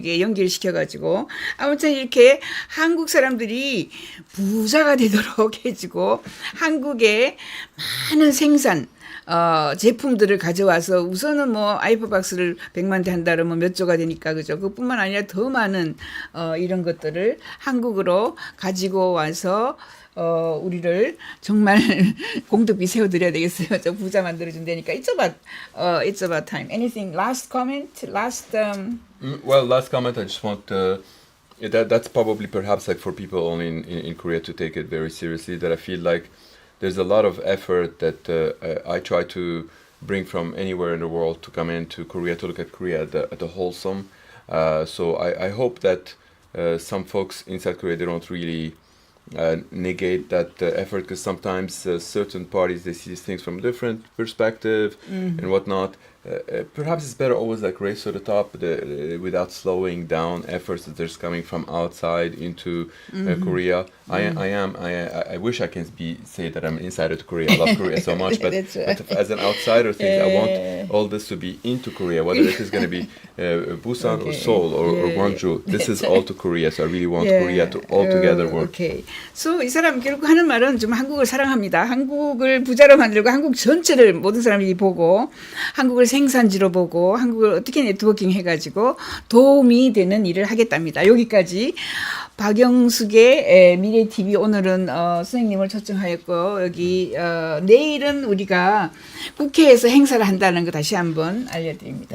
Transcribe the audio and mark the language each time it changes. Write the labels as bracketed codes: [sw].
[ko] 이게 연결시켜가지고 아무튼 이렇게 한국 사람들이 부자가 되도록 해주고 한국의 많은 생산 제품들을 가져와서 우선은 뭐 아이퍼박스를 100만 대 한다 그러면 몇 조가 되니까 그죠? 그뿐만 아니라 더 많은 이런 것들을 한국으로 가지고 와서 우리를 정말 공덕비 세워드려야 되겠어요. 저 부자 만들어준다니까. [en] It's about time. Anything? Last comment? Well, last comment. I just want that's probably perhaps like for people only in Korea to take it very seriously. That I feel like there's a lot of effort that I try to bring from anywhere in the world to come into Korea to look at Korea at the wholesome. So I hope that some folks inside Korea, they don't really negate that effort, because sometimes certain parties, they see these things from a different perspective and whatnot. Perhaps it's better always like race to the top without slowing down efforts that there's coming from outside into Korea. I wish I can say that I'm an insider to Korea. I love Korea so much, but, right. but as an outsider, I want all this to be into Korea, whether it is going to be Busan or Seoul or Gwangju. This is all to Korea, so I really want Korea to all together work. Okay. [ko] So 이 사람 결국 하는 말은 좀 한국을 사랑합니다. 한국을 부자로 만들고 한국 전체를 모든 사람이 보고 한국을 생산지로 보고 한국을 어떻게 네트워킹 해가지고 도움이 되는 일을 하겠답니다. 여기까지 박영숙의 미래TV 오늘은 선생님을 초청하였고 여기 내일은 우리가 국회에서 행사를 한다는 거 다시 한번 알려드립니다.